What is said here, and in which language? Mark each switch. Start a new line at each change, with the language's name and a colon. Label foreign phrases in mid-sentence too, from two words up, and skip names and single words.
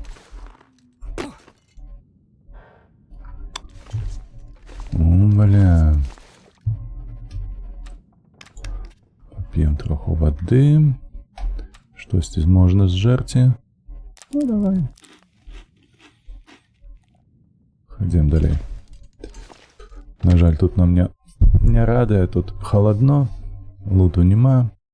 Russian: Бля.
Ukrainian: Поп'ем троху воды.
Belarusian: Штосьці можна зжерці. Ну, давай.
Ukrainian: Ходім далей. На жаль, тут нам не радує, тут холодно, луту нема.